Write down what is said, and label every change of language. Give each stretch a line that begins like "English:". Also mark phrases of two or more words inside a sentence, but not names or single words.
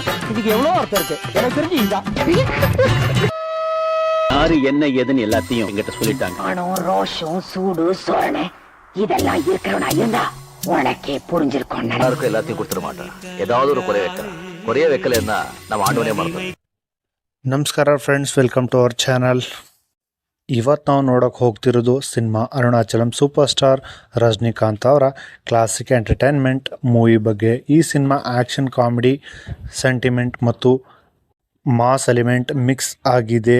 Tamil: இதுக்கு எவ்வளவு அர்த்தம் இருக்கு? எனக்கு தெரிஞ்சு இதான். யாரு என்ன ஏதுன்னு எல்லாத்தையும் என்கிட்ட சொல்லிட்டாங்க. ஆணம், ரோஷம், சூடு, சோரணை இதெல்லாம் இருக்கிறவனா இருந்தா உனக்கே புரிஞ்சிருக்கும். எல்லாருக்கும் எல்லாத்தையும் கொடுத்துட மாட்டேன். ஏதாவது ஒரு குறைய வைக்கிறேன். குறைய வைக்கலன்னா நம்ம ஆண்டவனே மறந்து.
Kannada: ನಮಸ್ಕಾರ ಫ್ರೆಂಡ್ಸ್,
English: welcome to our channel.
Kannada: ಇವತ್ತು ನಾವು ನೋಡೋಕೆ ಹೋಗ್ತಿರೋದು ಸಿನಿಮಾ ಅರುಣಾಚಲಂ ಸೂಪರ್ ಸ್ಟಾರ್ ರಜನಿಕಾಂತ್ ಅವರ
English: classic entertainment movie
Kannada: ಬಗ್ಗೆ. ಈ ಸಿನಿಮಾ
English: action, comedy, sentiment
Kannada: ಮತ್ತು
English: mass element mix
Kannada: ಆಗಿದೆ.